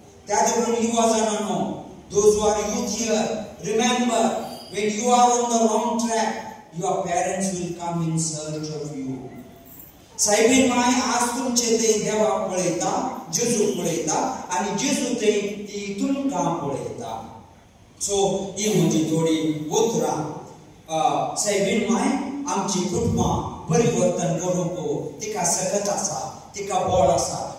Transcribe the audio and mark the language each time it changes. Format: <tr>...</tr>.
<kok>त्या देखून युवा जाणांनो,</kok> <en>those who are youth here, remember, when you are on the wrong track, your parents will come in search of you.</en> <kok>Soybean my आज तुमचे ते देवाक पळयता, जेजूक पळयता, आणि जेजू ते ती तुमकां पळयता. सो ही म्हजी थोडी उतरां. सायबीन माय आमची कुटुंबां परिवर्तन करूंक तिका सकत आसा, तिका बोळ आसा.</kok>